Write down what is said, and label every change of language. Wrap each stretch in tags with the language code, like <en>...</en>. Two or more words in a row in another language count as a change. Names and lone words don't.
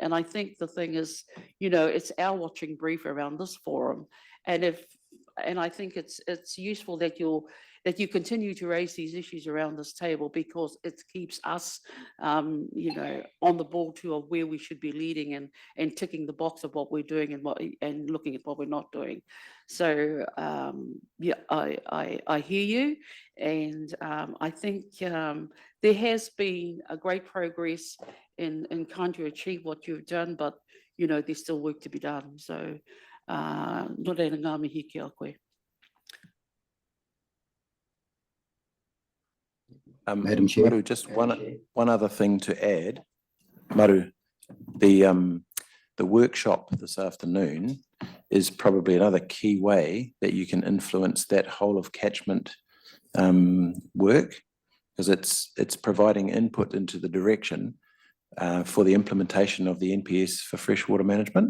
<en>And I think the thing is, it's our watching brief around this forum, and I think it's useful that you continue to raise these issues around this table, because it keeps us, on the ball too of where we should be leading and ticking the box of what we're doing and looking at what we're not doing. So I hear you, and I think there has been a great progress in trying to achieve what you've done, but there's still work to be done.</en> <mi>So no reira ngā mihi ki a koe.</mi> <en>Madam Chair. Maru, just one other thing to add. Maru, the workshop this afternoon is probably another key way that you can influence that whole of catchment work, because it's providing input into the direction for the implementation of the NPS for freshwater management.</en>